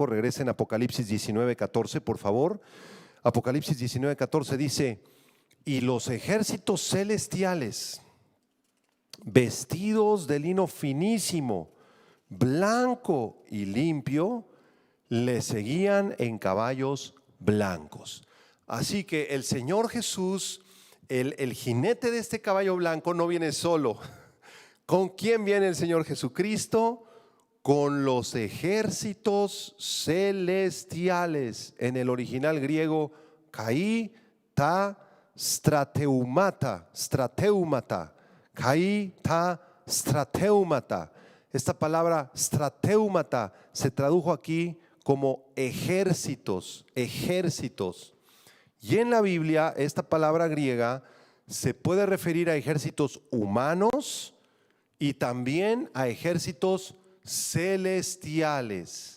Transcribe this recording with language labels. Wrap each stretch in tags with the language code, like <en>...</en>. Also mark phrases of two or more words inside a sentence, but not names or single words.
<es>Regresen a Apocalipsis 19:14, por favor. Apocalipsis 19:14 dice: y los ejércitos celestiales, vestidos de lino finísimo, blanco y limpio, le seguían en caballos blancos. Así que el Señor Jesús, el jinete de este caballo blanco, no viene solo. ¿Con quién viene el Señor Jesucristo? Con los ejércitos celestiales. En el original griego,</es> <el>και τα στρατεύματα, και τα στρατεύματα.</el> <es>Esta palabra strateumata se tradujo aquí como ejércitos, ejércitos. Y en la Biblia esta palabra griega se puede referir a ejércitos humanos y también a ejércitos celestiales.</es>